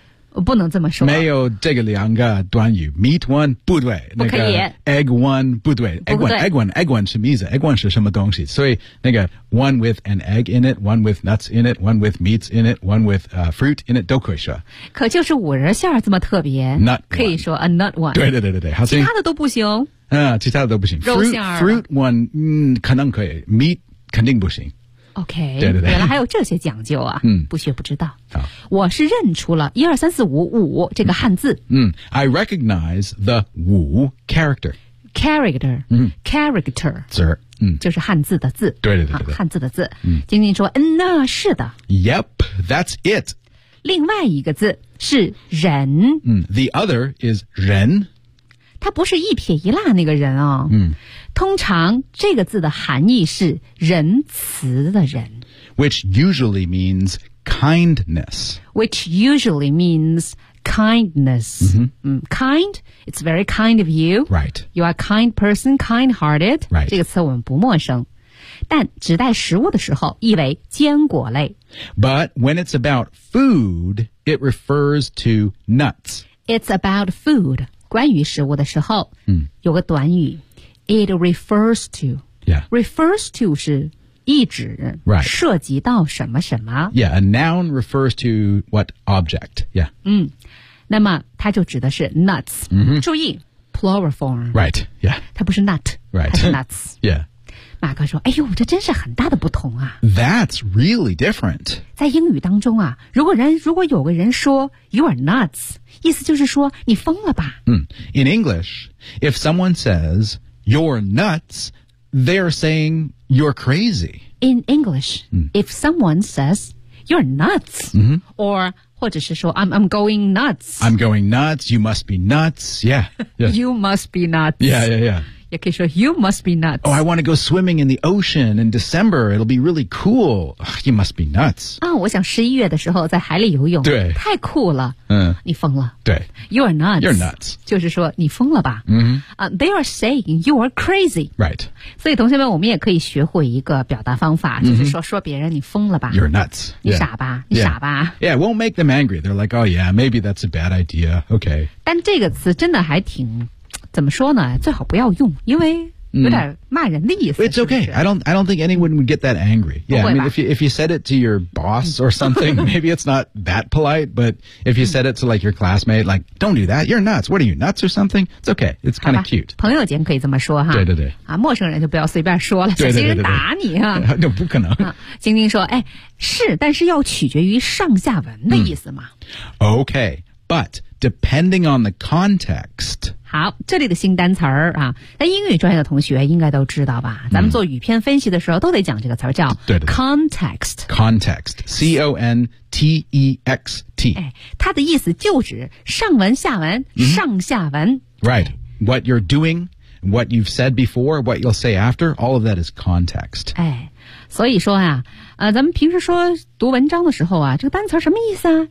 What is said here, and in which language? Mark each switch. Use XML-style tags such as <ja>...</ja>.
<zh>不能这么说。没有这个两个短语 ，</zh> <en>meat one</en> <zh>不对，不可以。</zh> <en>egg one 不对 ，egg one，egg one，egg one</en> <zh>什么意思</zh> <en>？egg one</en> <zh>是什么东西？所以那个</zh> <en>one with an egg in it，one with nuts in it，one with meats in it，one with fruit in it</en> <zh>都可以说。可就是五仁馅儿这么特别</zh> <en>，nut</en> <zh>可以说</zh> <en>a nut one。</en> <zh>对对对对对，其他的都不行。其他的都不行。肉馅儿</zh> <en>fruit one</en> <zh>可能可以 ，meat 肯定不行。</zh> <en>OK，</en> <zh>对对对，原来还有这些讲究啊！不学不知道。我是认出了一二三四五五这个汉字。</zh> <en>I recognize the 五 character。 Character。 Character。</en> <zh>字。就是汉字的字。对对对对。汉字的字。晶晶说：“那是的。”</zh> <en>Yep, that's it。</en> <zh>另外一个字是人。</zh> <en>The other is 人。</en> <zh>它不是一撇一捺那个人哦。通常这个字的含义是仁慈的人</zh> <en>，which usually means kindness. Which usually means kindness.、kind, it's very kind of you. Right. You are a kind person, kind-hearted. Right.</en> <zh>这个词我们不陌生，但指代食物的时候意为坚果类。</zh> <en>But when it's about food, it refers to nuts. It's about food.</en> <zh>关于食物的时候，有个短语。</zh> <en>It refers to. Yeah. Refers to</en> <zh>是意指、</zh> <en>right.</en> <zh>涉及到什么什么。</zh> <en>Yeah, a noun refers to what object. Yeah.</en> <zh>那么它就指的是 nuts.、注意</zh> <en>plural form. Right. Yeah.</en> <zh>它不是 nut.</zh> <en>Right.</en> <zh>它是 nuts.</zh> <en>Yeah.</en> <zh>马哥说：“哎呦，这真是很大的不同啊。”</zh> <en>That's really different.</en> <zh>在英语当中啊，如果有个人说</zh> <en>"You are nuts,"</en> <zh>意思就是说你疯了吧。</zh> <en>In English, if someone says You're nuts, they're saying you're crazy. In English, if someone says, you're nuts,、or</en> <zh>或者是说</zh> <en>I'm going nuts. I'm going nuts, you must be nuts, yeah. Yes. You must be nuts. Yeah, yeah, yeah.</en> <zh>也可以说</zh> <en>you must be nuts. Oh, I want to go swimming in the ocean in December, it'll be really cool. Ugh, you must be nuts.</en> <zh>我想11月的时候在海里游泳。对。太酷了。你疯了。对。</zh> <en>You're nuts. You're nuts.</en> <zh>就是说你疯了吧。</zh> <en>They are saying you are crazy. Right.</en> <zh>所以同学们我们也可以学会一个表达方法、就是说别人你疯了吧。</zh> <en>You're nuts.</en> <zh>你傻吧、你傻吧。</zh> <en>Yeah, it won't make them angry. They're like, oh yeah, maybe that's a bad idea. Okay.</en> <zh>但这个词真的还挺怎么说呢？最好不要用，因为有点骂人的意思。</zh> <en>It's okay. I don't think anyone would get that angry. Yeah, I mean, if you said it to your boss or something, maybe it's not that polite. But if you said it to like your classmate, like, don't do that. You're nuts. What are you, nuts or something? It's okay. It's kind of cute.</en> <zh>朋友间可以这么说哈。对对对。陌生人就不要随便说了，小心人打你啊。那不可能。晶晶说：“哎，是，但是要取决于上下文的意思嘛。”</zh> <en>Okay, but depending on the context.</en> <zh>好，这里的新单词儿啊，那英语专业的同学应该都知道吧？咱们做语篇分析的时候都得讲这个词儿，叫 context。</zh> <en>context， C O N T E X T。</en> <zh>哎，它的意思就指上文、下文、上下文。</zh> <en>Right， what you're doing， what you've said before， what you'll say after， all of that is context。</en> <zh>哎，所以说啊，咱们平时说读文章的时候啊，这个单词什么意思啊？</zh>